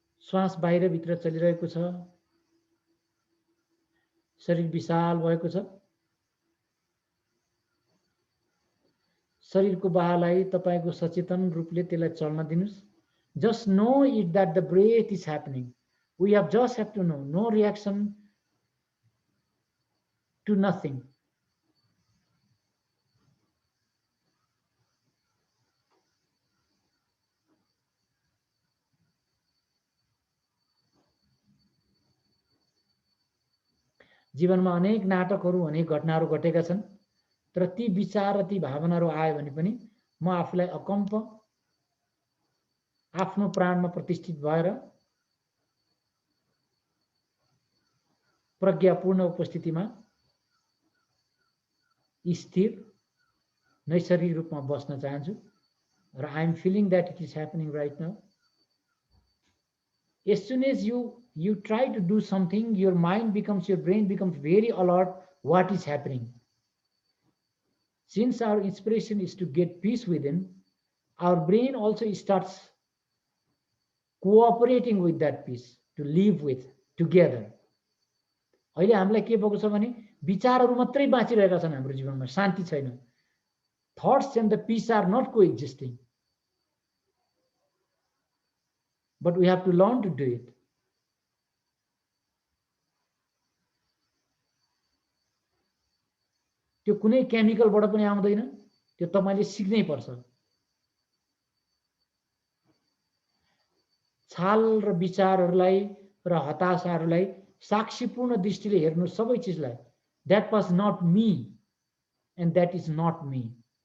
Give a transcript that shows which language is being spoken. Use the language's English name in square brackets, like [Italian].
[Nepali] श्वास बाहिर भित्र चलिरहेको छ। शरीर विशाल भएको छ। शरीरको बाहलाई तपाईको सचेतन रूपले त्यसलाई चल्न दिनुस्। [English] Just know it that the breath is happening. We just have to know. No reaction to nothing. [Nepali] जीवनमा अनेक नाटकहरू, अनेक घटनाहरू घटेका छन्, तर ती विचार र ती भावनाहरू आए भने पनि म आफूलाई अकम्प, आफ्नो प्राणमा प्रतिष्ठित भएर प्रज्ञापूर्ण उपस्थितिमा स्थिर नैसर्गिक रूपमा बस्न चाहन्छु र [English] I am feeling that it is happening right now. As soon as you try to do something, your brain becomes very alert what is happening. Since our inspiration is to get peace within, our brain also starts cooperating with that peace, to live with together. [Nepali] अहिले हामीलाई के भएको छ भने विचारहरू मात्रै बाँचिरहेका छन् हाम्रो जीवनमा, शान्ति छैन। [English] Thoughts and the peace are not coexisting. But we have to learn to do it. [Nepali] त्यो कुनै केमिकलबाट पनि आउँदैन, त्यो तपाईले सिक्नै पर्छ। छाल र विचारहरूलाई र हताशाहरूलाई साक्षीपूर्ण दृष्टिले हेर्नु सबै चीजलाई। [English] That was not me and that is not me.